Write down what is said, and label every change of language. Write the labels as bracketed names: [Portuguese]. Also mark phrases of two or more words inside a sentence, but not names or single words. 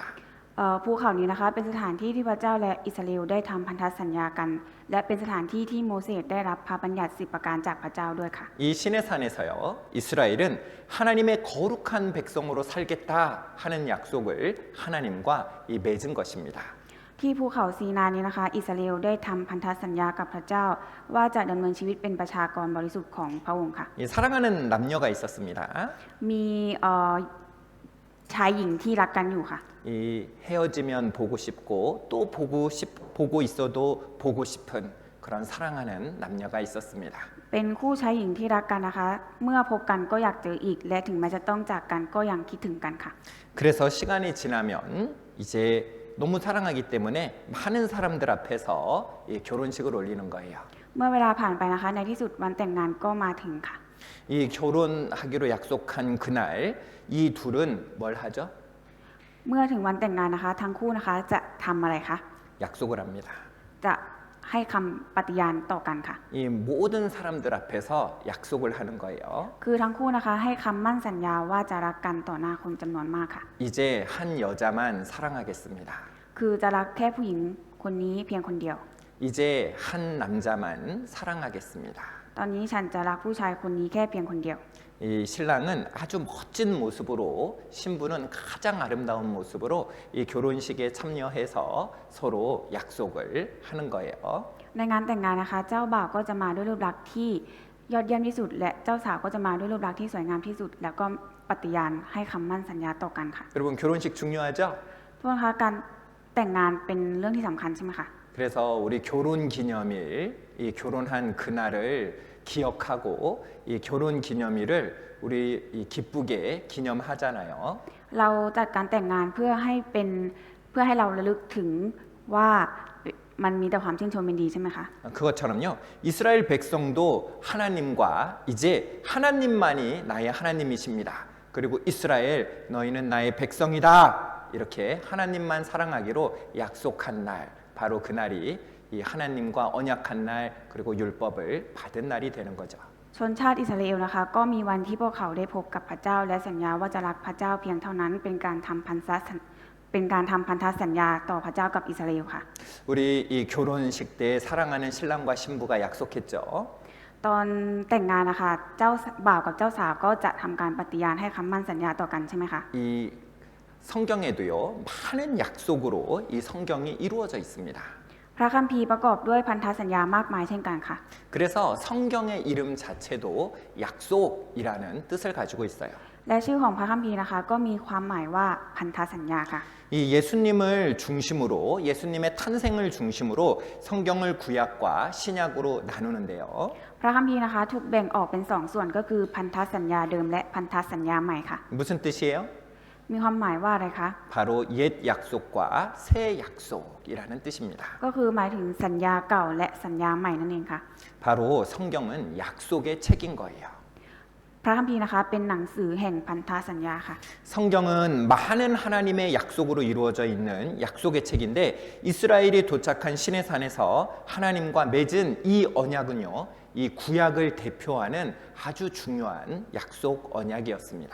[Thai] ภูเขานี้นะคะเป็นสถานที่ที่พระเจ้าและอิสราเอลได้ทำพันธสัญญากัน และเป็นสถานที่ที่โมเสสได้รับพระบัญญัติ10ประการจากพระเจ้าด้วยค่ะ [Korean] 이 신의 산에서요, 이스라엘은 하나님의 거룩한 백성으로 살겠다 하는 약속을 하나님과 이 맺은 것입니다. [Thai] ที่ภูเขาซีนานี้นะคะอิสราเอลได้ทำพันธสัญญากับพระเจ้า ว่าจะดำเนินชีวิตเป็นประชากรบริสุทธิ์ของพระองค์ค่ะ [Korean] 이 사랑하는 남녀가 있었습니다. [Thai] มีชายหญิงที่รักกันอยู่ค่ะ [Korean] 이 헤어지면 보고 싶고 또 보고 있어도 보고 싶은 그런 사랑하는 남녀가 있었습니다. [Thai] เป็นคู่ชายหญิงที่รักกันนะคะ เมื่อพบกันก็อยากเจออีก และถึงแม้จะต้องจากกันก็ยังคิดถึงกันค่ะ [Korean] 그래서 시간이 지나면 이제 너무 사랑하기 때문에 많은 사람들 앞에서 이 결혼식을 올리는 거예요. [Thai] เมื่อเวลาผ่านไปนะคะในที่สุดวันแต่งงานก็มาถึงค่ะ [Korean] 이 결혼하기로 약속한 그날 이 둘은 뭘 하죠? [Thai] เมื่อถึงวันแต่งงานนะคะทั้งคู่นะคะจะทำอะไรคะ [Korean] 약속을 합니다. [Thai] จะให้คำปฏิญาณต่อกันค่ะ [Korean] 이 모든 사람들 앞에서 약속을 하는 거예요. [Thai] คือทั้งคู่นะคะให้คำมั่นสัญญาว่าจะรักกันต่อหน้าคนจำนวนมากค่ะ [Korean] 이제 한 여자만 사랑하겠습니다. [Thai] คือจะรักแค่ผู้หญิงคนนี้เพียงคนเดียว [Korean] 이제 한 남자만 사랑하겠습니다. [Thai] ตอนนี้ฉันจะรักผู้ชายคนนี้แค่เพียงคนเดียว [Korean] 이 신랑은 아주 멋진 모습으로 신부는 가장 아름다운 모습으로 이 결혼식에 참여해서 서로 약속을 하는 거예요. [Thai] ในงานแต่งงานนะคะ เจ้าบ่าวก็จะมาด้วยรูปลักษณ์ที่ยอดเยี่ยมที่สุด และเจ้าสาวก็จะมาด้วยรูปลักษณ์ที่สวยงามที่สุด แล้วก็ปฏิญาณให้คำมั่นสัญญาต่อกันค่ะ [Korean] 여러분 결혼식 중요하죠? [Thai] ทุกคนคะการแต่งงานเป็นเรื่องที่สำคัญใช่ไหมคะ [Korean] 그래서 우리 결혼 기념일, 이 결혼한 그날을 기억하고 이 결혼 기념일을 우리 이 기쁘게 기념하잖아요. [Thai] เราจัดการแต่งงานเพื่อให้เราระลึกถึงว่ามันมีแต่ความชื่นชมยินดีใช่ไหมคะ [Korean] 그것처럼요. 이스라엘 백성도 하나님과 이제 하나님만이 나의 하나님이십니다. 그리고 이스라엘 너희는 나의 백성이다. 이렇게 하나님만 사랑하기로 약속한 날, 바로 그날이 이 하나님과 언약한 날 그리고 율법을 받은 날이 되는 거죠. [Thai] ชนชาติอิสราเอลนะคะก็มีวันที่พวกเขาได้พบกับพระเจ้าและสัญญาว่าจะรักพระเจ้าเพียงเท่านั้นเป็นการทำพันธสัญญาต่อพระเจ้ากับอิสราเอลค่ะ [Korean] 우리 이 결혼식 때 사랑하는 신랑과 신부가 약속했죠. [Thai] ตอนแต่งงานนะคะเจ้าบ่าวกับเจ้าสาวก็จะทำการปฏิญาณให้คำมั่นสัญญาต่อกันใช่ไหมคะ [Korean] 이 성경에도요 많은 약속으로 이 성경이 이루어져 있습니다. [Thai] พระคัมภีร์ประกอบด้วยพันธสัญญามากมายเช่นกันค่ะ [Korean] 그래서 성경의 이름 자체도 약속이라는 뜻을 가지고 있어요. [Thai] และชื่อของพระคัมภีร์นะคะก็มีความหมายว่าพันธสัญญาค่ะ [Korean] 이 예수님을 중심으로 예수님의 탄생을 중심으로 성경을 구약과 신약으로 나누는데요. [Thai] พระคัมภีร์นะคะถูกแบ่งออกเป็นสองส่วนก็คือพันธสัญญาเดิมและพันธสัญญาใหม่ค่ะ [Korean] 무슨 뜻이에요? [Thai] มีความหมายว่าอะไรคะ [Korean] 바로 옛 약속과 새 약속이라는 뜻입니다. [Thai] ก็คือหมายถึงสัญญาเก่าและสัญญาใหม่นั่นเองค่ะ [Korean] 바로 성경은 약속의 책인 거예요. [Thai] พระคัมภีร์นะคะเป็นหนังสือแห่งพันธสัญญาค่ะ [Korean] 성경은 많은 하나님의 약속으로 이루어져 있는 약속의 책인데 이스라엘이 도착한 시내산에서 하나님과 맺은 이 언약은요, 이 구약을 대표하는 아주 중요한 약속 언약이었습니다.